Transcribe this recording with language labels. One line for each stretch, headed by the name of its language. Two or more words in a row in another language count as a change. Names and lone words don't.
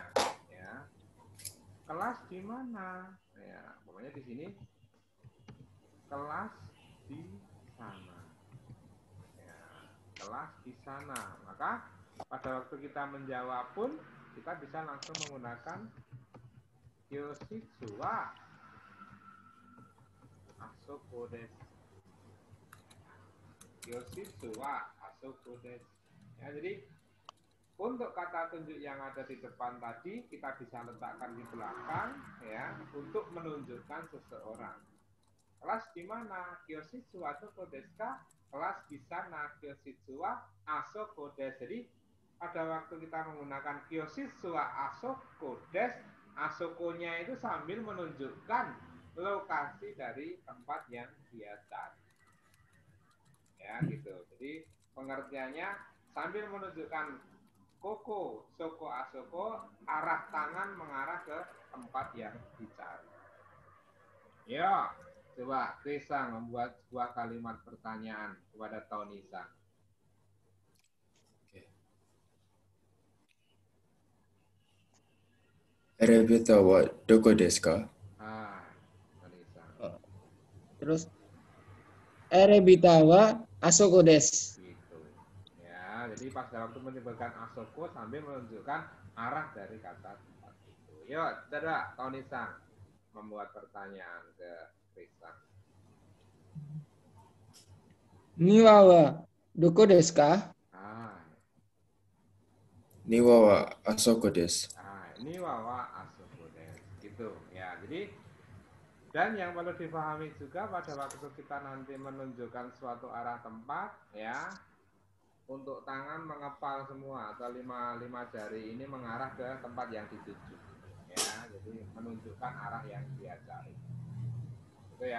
Indonesian: Ya. Kelas di mana? Ya, pokoknya di sini kelas di sana. Ya, kelas di sana. Maka pada waktu kita menjawab pun kita bisa langsung menggunakan
Japanese: 教室はあそこです. 教室はあそこです.
Indonesian: Ya, jadi untuk kata tunjuk yang ada di depan tadi kita bisa letakkan di belakang ya untuk menunjukkan seseorang. Kelas di mana?
Japanese: 教室あそこですか?
Indonesian: Kelas di sana.
Japanese: 教室はあそこです.
Indonesian: Jadi pada waktu kita menggunakan
Japanese: 教室はあそこです,
Indonesian: asokonya itu sambil menunjukkan lokasi dari tempat yang dia cari. Ya gitu. Jadi pengertiannya sambil menunjukkan
Japanese: ここ、そこ、あそこ,
Indonesian: arah tangan mengarah ke tempat yang dicari. Ya, coba Krisa membuat sebuah kalimat pertanyaan kepada Taunisa.
Japanese: エレベーターはどこですか? Taunisa. Terus エレベーターはあそこです.
Indonesian: Gitu. Ya, jadi pas waktu menyebutkan asoko sambil menunjukkan arah dari kata tempat itu. Yuk, dadah Taunisa membuat pertanyaan ke Krisang.
Japanese: 庭はどこですか? Ah, 庭はあそこです. ini わわあそこです.
Indonesian: Gitu ya. Jadi dan yang perlu dipahami juga pada waktu kita nanti menunjukkan suatu arah tempat ya, untuk tangan mengepal semua atau lima jari ini mengarah ke tempat yang dituju ya, jadi menunjukkan arah yang dia cari itu ya.